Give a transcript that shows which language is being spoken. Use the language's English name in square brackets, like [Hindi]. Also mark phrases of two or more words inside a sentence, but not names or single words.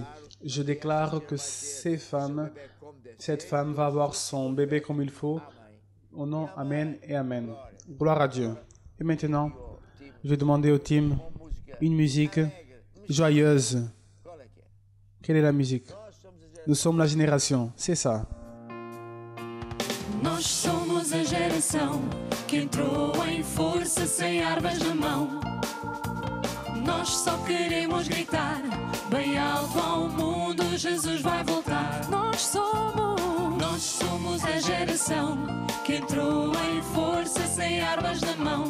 [French] Je déclare que cette femme va avoir son bébé comme il faut. Au nom, Amen et Amen. Gloire à Dieu. Et maintenant, je vais demander au team une musique joyeuse. Quelle est la musique? Nous sommes la génération. C'est ça. [Portuguese] Nós somos a geração que entrou em força sem armas na mão. Nós só queremos gritar bem alto ao mundo, Jesus vai voltar. Nós somos a geração que entrou em força sem armas na mão.